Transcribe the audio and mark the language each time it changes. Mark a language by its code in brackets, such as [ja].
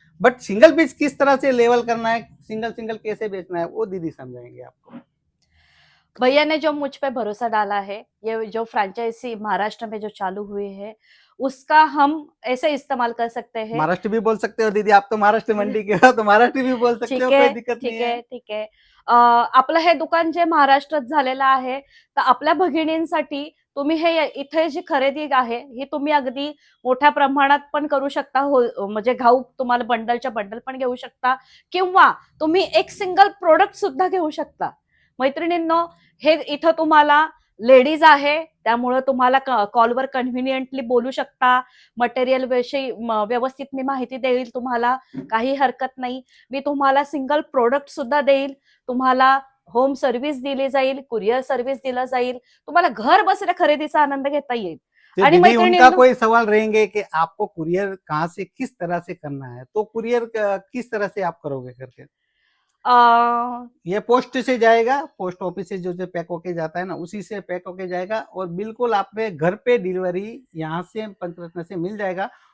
[hi] But single piece किस तरह से लेवल करना है, सिंगल सिंगल कैसे बेचना है, वो दीदी समझाएंगे आपको। भैया ने जो मुझ पे भरोसा डाला है, ये जो फ्रेंचाइजी महाराष्ट्र में जो चालू हुई है, उसका हम ऐसे इस्तेमाल कर सकते हैं। महाराष्ट्र भी बोल सकते हो दीदी, आप तो महाराष्ट्र मंडी के हो, तो महाराष्ट्र भी बोल सकते हो, ठीक कोई [mr] आहे, [hi] दिक्कत नहीं ठीक है। [mr] आहे, ठीक आहे. आपलं हे दुकान जे महाराष्ट्रात झालेलं आहे, तर आपल्या भगिनींसाठी तुम्ही हे इथे जी खरेदी आहे, ही तुम्ही अगदी मोठ्या प्रमाणात पण करू शकता. हो, म्हणजे घाऊक तुम्हाला बंडलच्या बंडल पण घेऊ शकता किंवा तुम्ही एक सिंगल प्रोडक्ट सुद्धा घेऊ शकता. मैत्रिणींनो, हे इथं तुम्हाला लेडीज आहे, त्यामुळे तुम्हाला कॉलवर कन्व्हिनियंटली बोलू शकता. मटेरियल विषयी व्यवस्थित मी माहिती देईल तुम्हाला, काही हरकत नाही. मी तुम्हाला सिंगल प्रोडक्ट सुद्धा देईल. तुम्हाला होम सर्व्हिस दिली जाईल, कुरिअर सर्व्हिस दिला जाईल. तुम्हाला घर बसल्या खरेदीचा आनंद घेता येईल. [hi] तो [mr] आणि [hi] दीदी उनका [mr] मैत्रिणींनो, [hi] कोई सवाल रहेंगे कि आपको कुरियर कहाँ से किस तरह से करना है, तो कुरियर किस तरह से आप करोगे करके? अ, ये पोस्ट से जाएगा, पोस्ट ऑफिस से जो जो पैक होके जाता है ना, उसी से पैक होके जाएगा और बिल्कुल आपके घर पे डिलीवरी यहाँ से पंचरत्न से मिल जाएगा।